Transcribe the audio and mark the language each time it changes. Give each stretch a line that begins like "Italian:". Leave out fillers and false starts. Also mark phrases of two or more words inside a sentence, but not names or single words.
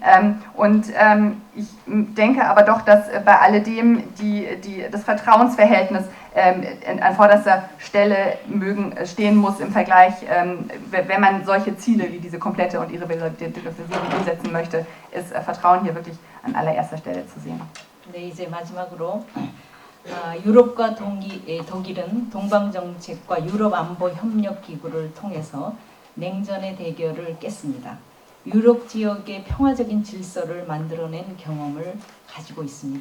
German: Ich denke aber doch, dass bei alledem das Vertrauensverhältnis an vorderster Stelle stehen muss im Vergleich, wenn man solche Ziele wie diese komplette und irreversible umsetzen möchte, ist Vertrauen hier wirklich an allererster Stelle zu sehen.
Korean: 네, 이제 마지막으로 유럽과 독일은 동방정책과 유럽안보협력기구를 통해서 냉전의 대결을 깼습니다. 유럽 지역의 평화적인 질서를 만들어낸 경험을 가지고 있습니다.